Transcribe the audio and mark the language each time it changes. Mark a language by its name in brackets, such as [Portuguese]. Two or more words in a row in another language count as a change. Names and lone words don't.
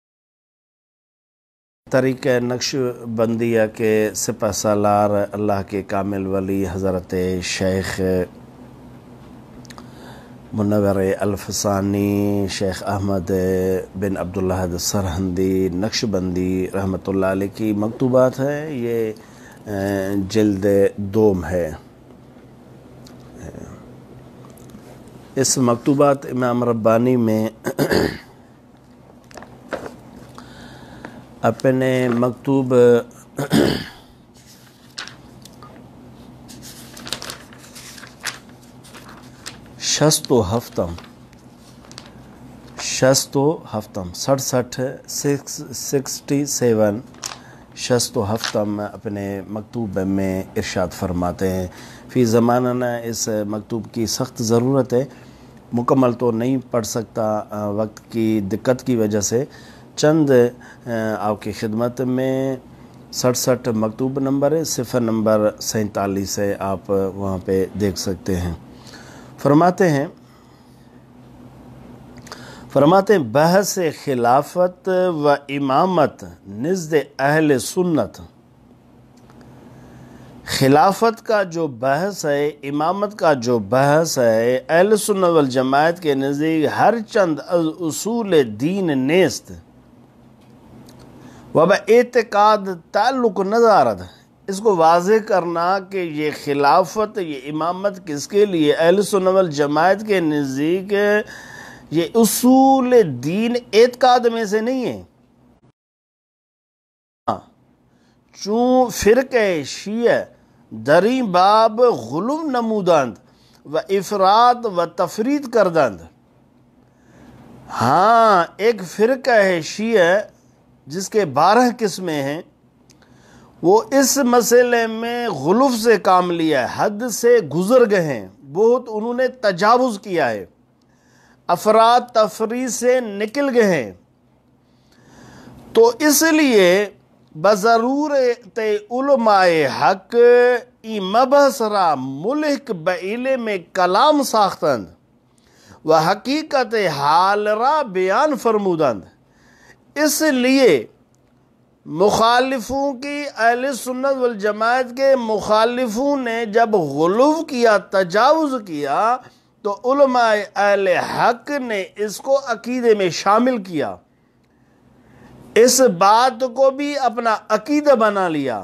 [Urdu] طریقہ نقش بندیہ کے سپہ سالار اللہ کے کامل ولی حضرت شیخ منور الفسانی شیخ احمد بن عبداللہ سرہندی نقش بندی [Arabic] رحمۃ اللہ علیہ [Urdu] کی مکتوبات ہے۔ یہ جلد دوم ہے۔ اس مکتوبات امام ربانی میں اپنے مکتوب [Persian] شست و ہفتم [Urdu] 67 ہفتم اپنے مکتوب میں ارشاد فرماتے ہیں۔ فی زمانہ اس مکتوب کی سخت ضرورت ہے، مکمل تو نہیں پڑھ سکتا وقت کی دقت کی وجہ سے۔ چند آپ کی خدمت میں 67 مکتوب نمبر ہے، صفحہ نمبر 47 ہے، آپ وہاں پہ دیکھ سکتے ہیں۔ [Persian] فرماتے ہیں بحث خلافت و امامت نزد اہل سنت۔ [Urdu] خلافت کا جو بحث ہے، امامت کا جو بحث ہے، اہل سنت والجماعت کے نزدیک [Persian] ہر چند اصول دین نیست و با اعتقاد تعلق ندارد۔ [Urdu] اس کو واضح کرنا کہ یہ خلافت، یہ امامت کس کے لیے، اہل سنت والجماعت کے نزدیک یہ اصول دین اعتقاد میں سے نہیں ہے۔ [Persian] چون فرقہ شیعہ دری باب غلو نمودند و افراد و تفرید کردند۔ [Urdu] ہاں، ایک فرقہ ہے شیعہ جس کے 12 قسمیں ہیں، وہ اس مسئلے میں غلو سے کام لیا ہے، حد سے گزر گئے ہیں، بہت انہوں نے تجاوز کیا ہے، افراد تفرید سے نکل گئے ہیں۔ [Persian] تو اس لیے بضرورت علماء حق ای مبحث را ملحق بعلم کلام ساختند و حقیقت حال را بیان فرمودند۔ [Urdu] اس لیے مخالفوں کی، اہل سنت والجماعت کے مخالفوں نے جب غلو کیا، تجاوز کیا، تو علماء اہل حق نے اس کو عقیدے میں شامل کیا، اس بات کو بھی اپنا عقیدہ بنا لیا۔